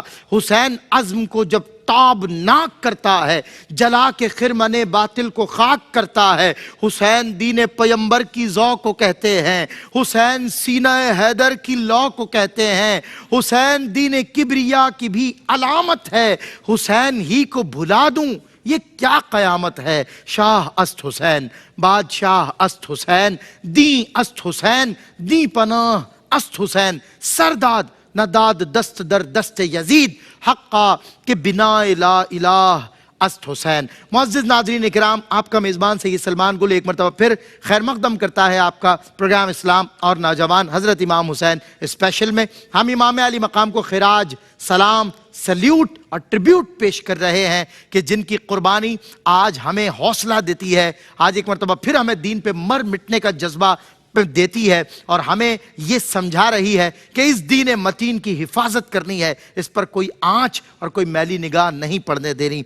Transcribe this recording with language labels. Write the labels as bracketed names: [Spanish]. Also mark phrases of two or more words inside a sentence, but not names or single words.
[Urdu] حسین عزم کو جب تابناک کرتا ہے، جلا کے خرمن باطل کو خاک کرتا ہے۔ حسین دین پیمبر کی ذوق کو کہتے ہیں۔ حسین سینہ حیدر کی لو کو کہتے ہیں۔ حسین دین کبریا کی بھی علامت ہے۔ حسین ہی کو بھلا دوں یہ کیا قیامت ہے۔ [Persian] شاہ است حسین، بادشاہ است حسین، دین است حسین، دین پناہ است حسین۔ سرداد نہ داد دست در دست یزید، حقا کہ بنا [Arabic] لا الہ [Persian] است حسین۔ [Urdu] معزز ناظرین اکرام، آپ کا میزبان سید سلمان گل ایک مرتبہ پھر خیر مقدم کرتا ہے آپ کا پروگرام اسلام اور نوجوان حضرت امام حسین اسپیشل میں۔ ہم امام علی مقام کو خراج سلام، سلیوٹ اور ٹریبیوٹ پیش کر رہے ہیں کہ جن کی قربانی آج ہمیں حوصلہ دیتی ہے، آج ایک مرتبہ پھر ہمیں دین پہ مر مٹنے کا جذبہ دیتی ہے اور ہمیں یہ سمجھا رہی ہے کہ اس دین متین کی حفاظت کرنی ہے، اس پر کوئی آنچ اور کوئی میلی نگاہ نہیں پڑنے دینی۔